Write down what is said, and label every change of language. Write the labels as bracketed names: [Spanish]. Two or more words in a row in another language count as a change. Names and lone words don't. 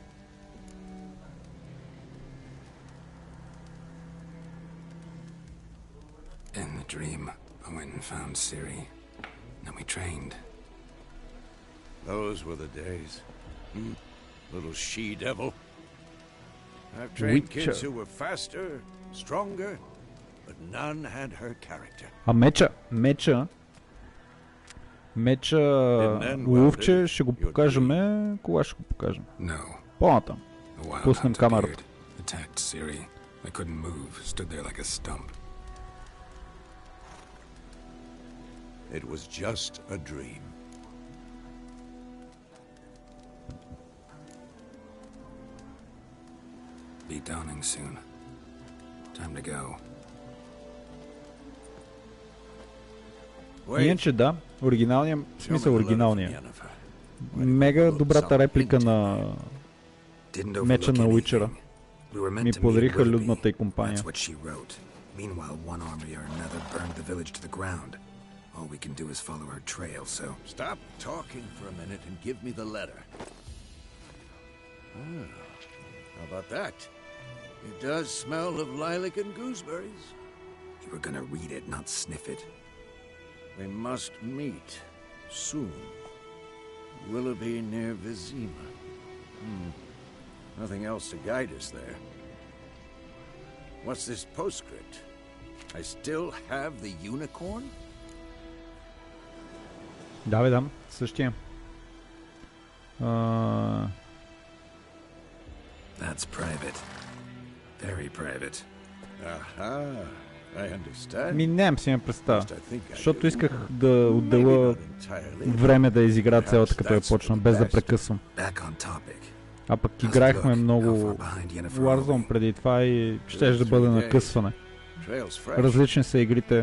[English] In the dream, I went and found Ciri. Then we trained. Those were the days. Little she-devil. I've trained kids who were faster, stronger, but none had her character. [Bulgarian] А меча, ловче ще го покажем. Кога ще го покажем? По-натам. Пуснем камерата. [English] Attacked Ciri. I couldn't move. Stood there like a stump. It was just a dream. Be dawning soon. Time to go. [Bulgarian] Иначе да, оригиналния, в смисъл оригиналния. Мега добрата реплика на меча на Уичера. Ми подариха Людната и компания. [English] Meanwhile, one army or another burned the village to the ground. All we can do is follow her trail, so... Stop talking for a minute and give me the letter. How about that? It does smell of lilac and gooseberries. You were gonna read it, not sniff it. We must meet soon. Willoughby near Vizima. Nothing else to guide us there. What's this postscript? I still have the unicorn? [Bulgarian] Да, бе, дам. Същия. [English] That's private. Very private. I understand. [Bulgarian] Нямам си ме представа. Защото исках да отделя време да изигра цялата като я почна, без да прекъсвам. А пък играехме много Warzone преди това и щеше да бъде накъсване. Различни са игрите.